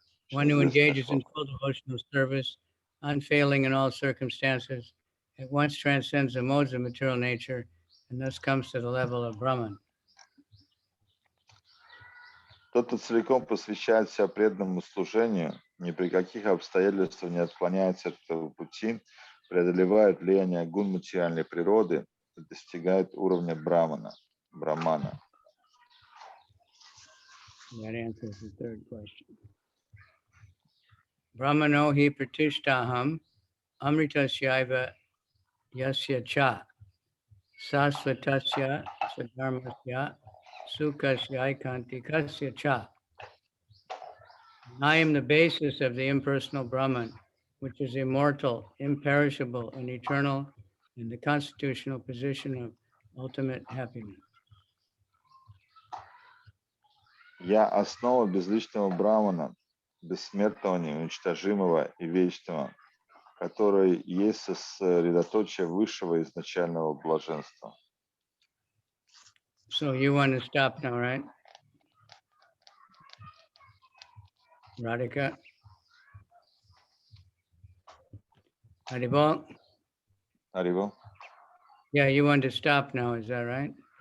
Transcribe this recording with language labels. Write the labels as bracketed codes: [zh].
[en] One who engages in full devotional service, unfailing in all circumstances, at once transcends the modes of material nature and thus comes to the level of Brahman. [ru] Тот, кто целиком посвящает себя преданному служению, ни при каких обстоятельствах не отклоняется от этого пути, преодолевает влияние гун материальной природы и достигает уровня брамана. [en] That answers the third question. [sa] Brahmano hi pratishtaham amritasyaiva yasya cha sasvatasya sadharmasya sukasya ikantikasya cha. [en] I am the basis of the impersonal Brahman, which is immortal, imperishable, and eternal, in the constitutional position of ultimate happiness. [ru] Я основа безличного брамана, бессмертного, неуничтожимого и вечного, который есть сосредоточие высшего изначального блаженства. [en] So you want to stop now, right? Radhika? Haribol? Haribol? Yeah, you want to stop now, is that right?